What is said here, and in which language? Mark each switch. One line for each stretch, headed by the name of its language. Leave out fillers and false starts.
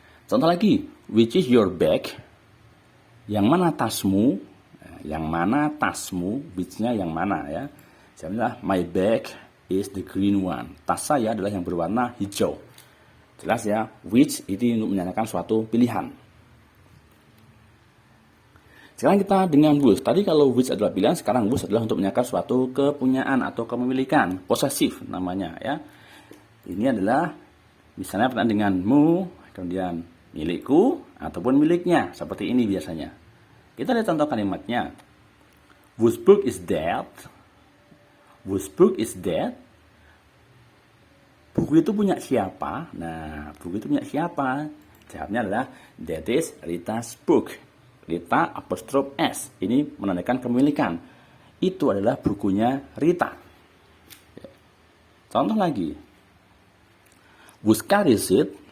Indonesian: Contoh lagi,
English: which is your bag?
Indonesian: Yang mana tasmu? Yang mana tasmu, which-nya yang mana ya. Jawabnya
English: my bag is the green one.
Indonesian: Tas saya adalah yang berwarna hijau. Jelas ya, which itu untuk menyatakan suatu pilihan. Sekarang kita dengan was. Tadi kalau which adalah pilihan, sekarang was adalah untuk menyatakan suatu kepunyaan atau kepemilikan, posesif namanya ya. Ini adalah misalnya pertanyaan dengan mu, kemudian milikku ataupun miliknya, seperti ini biasanya. Kita lihat contoh kalimatnya.
English: Whose book is that? Whose book is that?
Indonesian: Buku itu punya siapa? Nah, buku itu punya siapa? Jawabnya adalah
English: that is Rita's book.
Indonesian: Rita apostrof S. Ini menandakan kepemilikan. Itu adalah bukunya Rita. Contoh lagi.
English: Whose car is it?